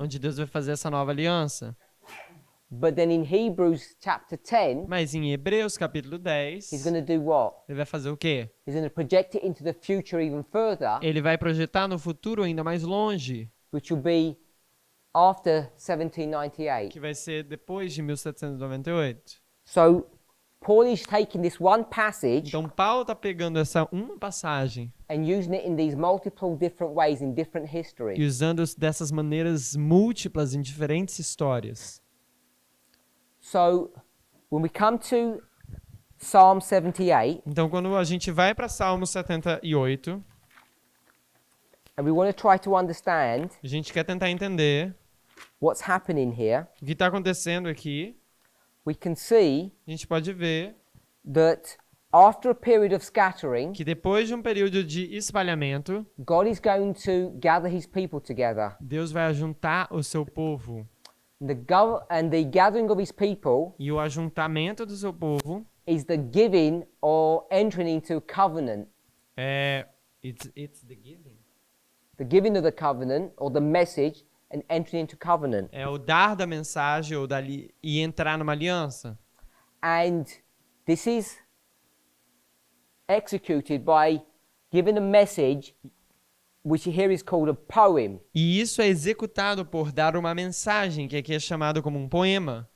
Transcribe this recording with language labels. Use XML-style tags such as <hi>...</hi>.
<pt>onde Deus vai fazer essa nova aliança.</pt> <en>But then in Hebrews chapter 10,</en> <pt>Mas em Hebreus capítulo 10,</pt> <en>he's going to do what?</en> <pt>ele vai fazer o quê?</pt> <en>He's going to project it into the future even further,</en> <pt>Ele vai projetar no futuro ainda mais longe,</pt> <en>which will be after 1798.</en> <pt>que vai ser depois de 1798.</pt> <en>So Paul is taking this one passage</en> <pt>Então Paulo está pegando essa uma passagem</pt> <en>and using it in these multiple different ways in different</en> <pt>e</pt> <en>histories.</en> <pt>usando dessas maneiras múltiplas em diferentes histórias.</pt> <en>So when we come to Psalm 78,</en> <pt>Então quando a gente vai para Salmo 78,</pt> <en>and we want to try to understand</en> <pt>a gente quer tentar entender</pt> <en>what's happening here,</en> <pt>o que está acontecendo aqui,</pt> <en>we can see</en> <pt>a gente pode ver</pt> <en>that after a period of scattering,</en> <pt>que depois de um período de espalhamento,</pt> <en>God is going to gather his people together.</en> <pt>Deus vai ajuntar o seu povo.</pt> <en>And the gathering of his people</en> <pt>E o ajuntamento do seu povo</pt> <en>is the giving or entering into a covenant. é it's the giving. The giving of the covenant or the message and entering into covenant.</en> <pt>É o dar da mensagem ou e entrar numa aliança.</pt> <en>And this is executed by giving a message which here is called a poem</en> <pt>E isso é executado por dar uma mensagem, que aqui é chamado como um poema,</pt>